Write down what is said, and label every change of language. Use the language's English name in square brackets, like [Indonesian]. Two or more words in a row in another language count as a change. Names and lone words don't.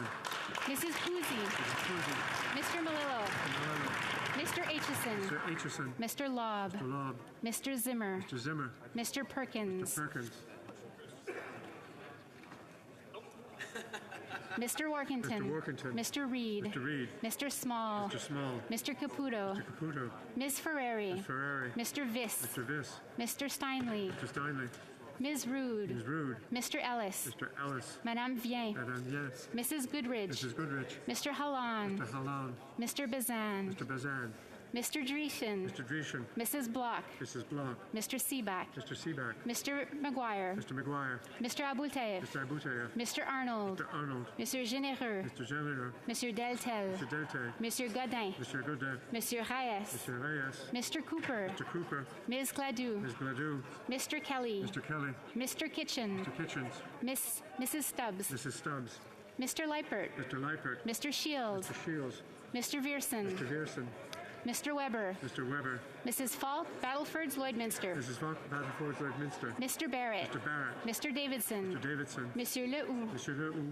[English] Mrs. Cousy. Mrs. Cousy. Mr. Malillo. Mr. Malillo. Mr. Aitchison. Mr. Aitchison. Mr. Lobb. Mr. Lobb. Mr. Zimmer. Mr. Zimmer. Mr. Perkins. Mr. Perkins. Mr. Workington. Mr. Workington. Mr. Reed. Mr. Reed. Mr. Small. Mr. Small. Mr. Caputo. Mr. Caputo. Ms. Ferrari. Ms. Ferrari. Mr. Viss. Mr. Viss. Mr. Steinley. Mr. Steinley. Ms. Rude. Ms. Rude. Mr. Ellis. Mr. Ellis. Madame Vien. Madame Yes. Mrs. Goodridge. Mrs. Goodrich. Mr. Hallan. Mr. Hallan. Mr. Bazan. Mr. Bazan. Mr. Dreeshen. Mr. Dreeshen. Mrs. Block. Mrs. Block. Mr. Seaback. Mr. Seaback. Mr. McGuire. Mr. McGuire. Mr. Abouteyev. Mr. Abouteyev. Mr. Arnold. Mr. Arnold. Mr. Généreux. Mr. General. Mr. Deltel. Mr. Delte. Mr. Godin. Mr. Godin. Mr. Reyes. Mr. Reyes. Mr. Cooper. Mr. Cooper. Ms. Gladue. Ms. Gladue. Mr. Kelly. Mr. Kelly. Mr. Kitchen. Mr. Kitchens. Mrs. Stubbs. Mrs. Stubbs. Mr. Leipert. Mr. Leipert. Mr. Shields. Mr. Shields. Mr. Vierson. Mr. Vierson. Mr. Weber. Mr. Weber. Mrs. Falk, Battleford's Lloydminster. Mrs. Falk, Battleford's Lloydminster. Mr. Barrett. Mr. Barrett. Mr. Davidson. Mr. Davidson. Monsieur Lehoux. Mr. Lehoux.